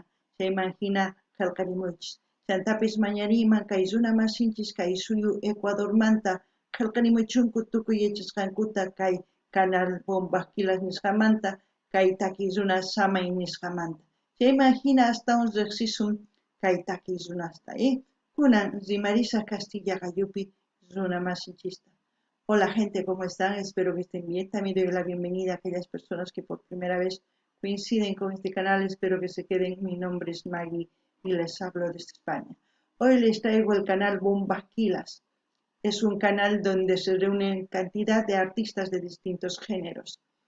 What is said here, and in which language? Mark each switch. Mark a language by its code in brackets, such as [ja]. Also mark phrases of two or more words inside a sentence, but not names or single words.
[qu] Chayman hina qillqarimuychis. Chantapis mañariyman kay runa masinchis kay suyu Ecuadormanta qillqarimuchunku tukuy yachasqankuta kay canal Pumbaq Kilas nisqamanta kay takiy runa samay nisqamanta. Chayman hina astawan riqsisun kay takiy runasta. Kunan rimarisa Castilla Gayupi runa masinchista. [es] Hola gente, ¿cómo están? Espero que estén bien. También doy la bienvenida a aquellas personas que por primera vez coinciden con este canal. Espero que se queden. Mi nombre es Maggie y les hablo desde España. Hoy les traigo el canal Pumbaq Kilas. Es un canal donde se reúnen cantidad de artistas de distintos géneros.